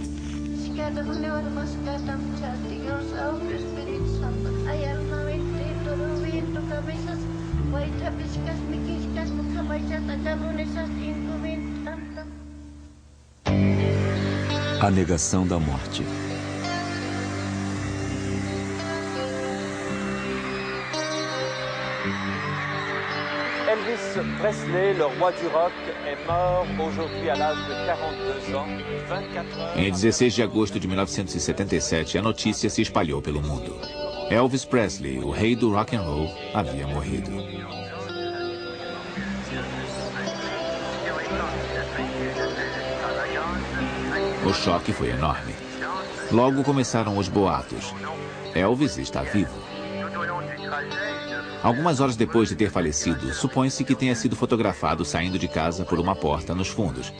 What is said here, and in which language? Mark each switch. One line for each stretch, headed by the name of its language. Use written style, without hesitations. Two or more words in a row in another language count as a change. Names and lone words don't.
Portuguese: A negação da morte.
French: Elvis Presley, le roi du rock, est mort aujourd'hui à l'âge de 42 ans, 24 heures...
Portuguese: Em 16 de agosto de 1977, a notícia se espalhou pelo mundo. Elvis Presley, o rei do
English: rock and roll,
Portuguese: havia morrido. O choque foi enorme. Logo começaram os boatos. Elvis está vivo. Algumas horas depois de ter falecido, supõe-se que tenha sido fotografado saindo de casa por uma porta nos fundos.